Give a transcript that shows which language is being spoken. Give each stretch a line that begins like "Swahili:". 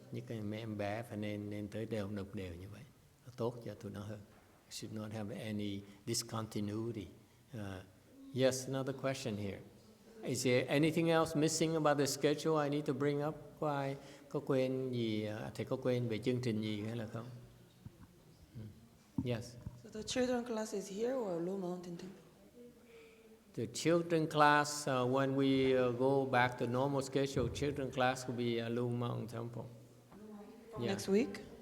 Vietnamese: Những cái mấy em bé phải nên tới nộp đều như vậy, nó tốt cho tụi nó hơn.
English: Should not have any discontinuity. Yes, another question here. Is there anything else missing about the schedule I need to bring up?
Vietnamese: Có quên gì? Thầy có quên về chương trình gì hay là không?
English: Yes. So the children class is here or Lu Mountain Temple? The children class, when we go back to normal schedule, children class will be at Lu Mountain Temple. Next week?